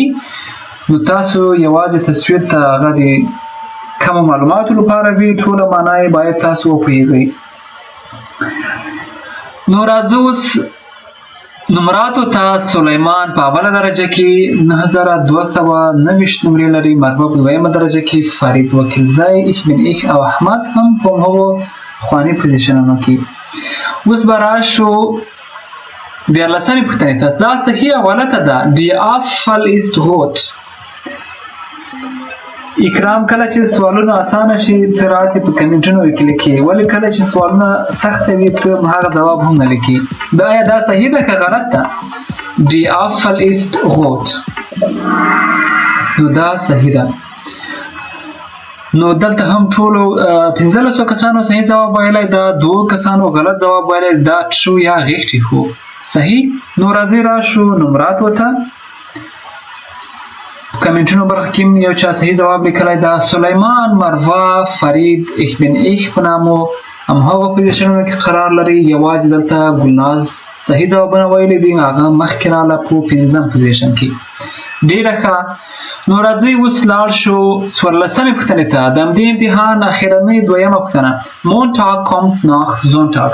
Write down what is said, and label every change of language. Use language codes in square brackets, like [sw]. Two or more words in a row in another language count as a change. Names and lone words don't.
[ps] نو تاسو یوازې تصویر ته هغه د کمو معلوماتو لپاره وي، ټوله معنا یې باید تاسو وپوهېږئ. نو راځو اوس نمراتو ته. سلیمان په اوله درجه کې 9290 نمرې لري، مروه په دویمه درجه کې، فرید وکیلزی، ich bin ich او احمد هم په هغو پخواني پوزیشنونو کې. اوس به راشو 14مې پوښتنې ته. دا صحیح او غلطه ده. [de] die Apfel ist rot. [ps] اکرام کله چې سوالونه اسانه شي ته راسې په کمنټونو کې لیکي، ولې کله چې سوالونه سخت وي ته هغه ځواب هم نه لیکي. دا آیا دا صحیح ده که غلط ده؟ [de] Die Apfel ist rot. [ps] نو دا صحیح ده. نو دلته هم ټولو 15 کسانو صحیح جواب ویلی، دا 2 کسانو غلط جواب ویلی، دا true یا غیښتې خو صحیح. نو راځئ راشو نمرات ته. کمنټونو برخه کې یو چا صحیح جواب لیکلی دا سلیمان، مروه، فرید، ich bin ich په نامو همهغه پوزیشنونو کې قرار لري. یوازې دلته ګلناز صحیح ځوابونه ویلي دي، هغه مخکې راغله په 5م پوزیشن کې. ډېره ښه. نو راځئ اوس لاړ شو 14مې پوښتنې ته. د همدې امتحان اخرنۍ 2مه پوښتنه [de] Montag kommt nach Sonntag.